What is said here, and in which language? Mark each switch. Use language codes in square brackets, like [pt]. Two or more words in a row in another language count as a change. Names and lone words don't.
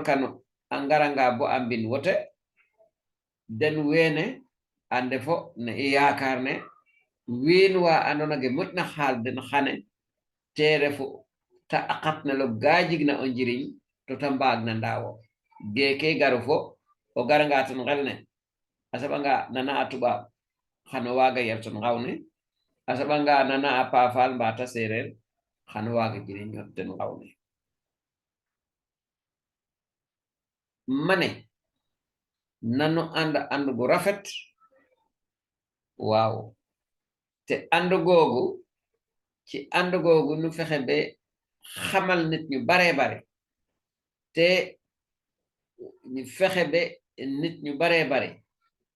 [srr] kano angaranga bo ambin wote den wene ande fo ne yaakar ne win wa andona ge mutna xaal den xane tere fu ta akatna lo gajigna o njiriñ to ta mbaagna ndawo geke garu fo o garanga tan xelne asabanga nana a tubaab xano waaga yerton xawne asabanga nana a paafal mbata sereer xano waaga jiriñot ten xawne [wo] mane nanu ànd gu rafet waaw te ànd googu ci ànd googu nu fexe ba xamal nit ñu bare bare te ñu fexe ba nit ñu bare bare mën